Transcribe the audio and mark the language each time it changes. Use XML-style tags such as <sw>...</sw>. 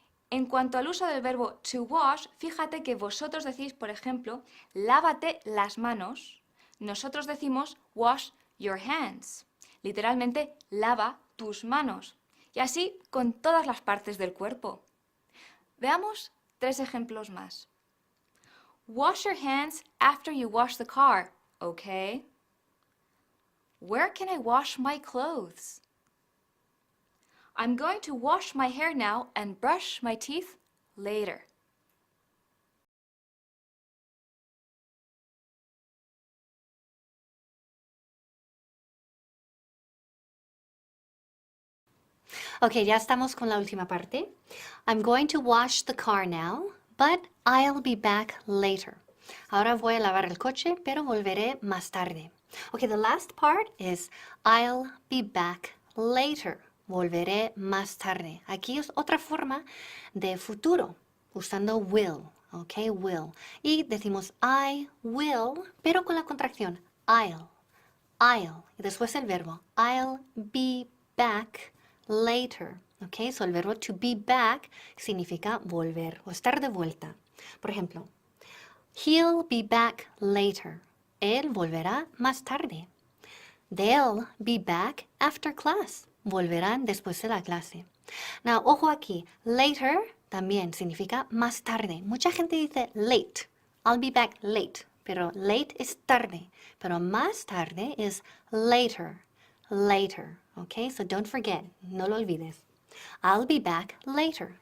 <es>En cuanto al uso del verbo to wash, fíjate que vosotros decís, por ejemplo, lávate las manos. Nosotros decimos</es> <en>wash your hands.</en> <es>Literalmente, lava tus manos. Y así con todas las partes del cuerpo. Veamos 3 ejemplos más.</es> <en>Wash your hands after you wash the car, okay? Where can I wash my clothes? I'm going to wash my hair now and brush my teeth later.</en> <es>Ok, ya estamos con la última parte.</es> <en>I'm going to wash the car now, but I'll be back later.</en> <es>Ahora voy a lavar el coche, pero volveré más tarde.</es> <en>Okay, the last part is I'll be back later.</en> <es>Volveré más tarde. Aquí es otra forma de futuro, usando will. Ok, will. Y decimos I will, pero con la contracción I'll. Y después el verbo</es> <en>I'll be back later.</en> <es>Ok, so el verbo</es> <en>to be back</en> <es>significa volver o estar de vuelta. Por ejemplo,</es> <en>he'll be back later.</en> <es>Él volverá más tarde.</es> <en>They'll be back after class.</en> <es>Volverán después de la clase. Now, ojo aquí, later también significa más tarde. Mucha gente dice late.</es> <en>I'll be back late.</en> <es>Pero late es tarde. Pero más tarde es later. Later.</es> <en>Okay, so don't forget.</en> <es>No lo olvides.</es> <en>I'll be back later.</en>